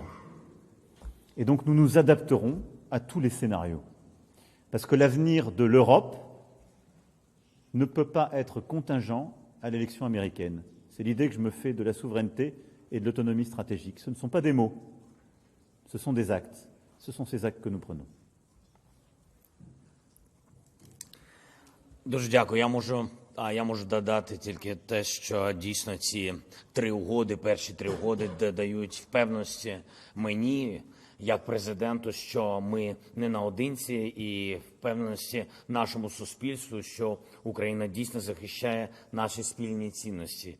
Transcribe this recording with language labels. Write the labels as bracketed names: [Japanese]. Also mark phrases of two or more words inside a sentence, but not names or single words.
[French] Et donc nous nous adapterons à tous les scénarios. Parce que l'avenir de l'Europe ne peut pas être contingent à l'élection américaine. C'est l'idée que je me fais de la souveraineté et de l'autonomie stratégique. Ce ne sont pas des mots, ce sont des actes. Ce sont ces actes que nous prenons. [Ukrainian] Дуже дякую. Я можу додати тільки те, що дійсно ці три угоди, перші три угоди дають впевненості мені, як президенту, що ми не наодинці, і впевненості нашому суспільству, що Україна дійсно захищає наші спільні цінності.